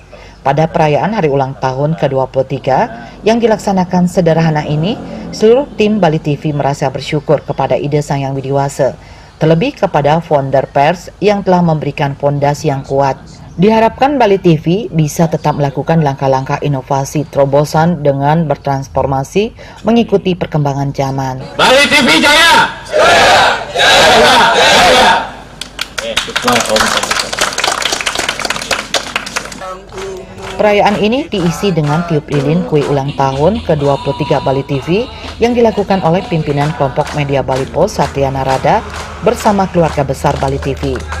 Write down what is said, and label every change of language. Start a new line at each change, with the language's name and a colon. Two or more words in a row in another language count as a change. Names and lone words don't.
Indonesian: Pada perayaan hari ulang tahun ke-23 yang dilaksanakan sederhana ini, seluruh tim Bali TV merasa bersyukur kepada Ida Sang Hyang Widiwasa, terlebih kepada founder pers yang telah memberikan fondasi yang kuat. Diharapkan Bali TV bisa tetap melakukan langkah-langkah inovasi terobosan dengan bertransformasi mengikuti perkembangan zaman. Bali TV Jaya! Jaya! Jaya! Jaya! Perayaan ini diisi dengan tiup lilin kue ulang tahun ke-23 Bali TV yang dilakukan oleh pimpinan kelompok media Bali Post, Satria Narada bersama keluarga besar Bali TV.